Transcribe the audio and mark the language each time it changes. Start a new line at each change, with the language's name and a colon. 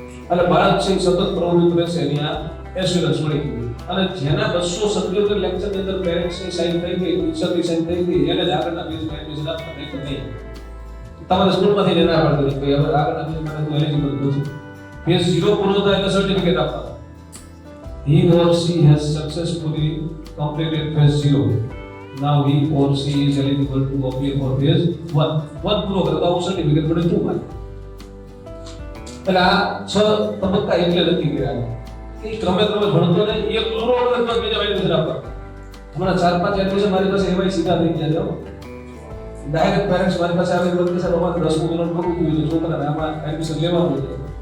Gujarati: એટલે બાળક છે સતત પ્રવૃત્ત રહેશે એની આ એશ્યોરન્સ મળી ગઈ. અને જેના 277 લેક્ચરની અંદર પેરેન્ટ્સની સાઈન થઈ ગઈ, ટીચરની સાઈન થઈ ગઈ, એને જ આગળના પેજમાં એડમિશન આપવા નહીં. તમારે સ્કૂલમાંથી લઈને આવવાનું છે કે હવે આગળના પેજમાં તું એલિજિબલ નથી. ફેઝ 0 પૂરો થાય એટલે સર્ટિફિકેટ આપવાનું.
English: He or she has successfully completed phase 0. Now he or she is eligible to appear for phase 1.
Gujarati: 1 પૂરો કરે તો આવું સર્ટિફિકેટ મળે 2 માં. એટલે આ 6 તબક્કા એટલે નક્કી કર્યા કે ક્રમે ભણતો ને એક પૂરો કરે તો બીજા એડમિશન આપવા. હમણાં 4-5 એડમિશન મારી પાસે એવાય સીધા થઈ ગયા છે. ડાયરેક્ટ પેરેન્ટ્સ મારી પાસે આવે એટલે કે સાહેબ અમારે 10 ધોરણ પૂરું થયું છે, છોકરાને આમાં એડમિશન લેવાનું છે.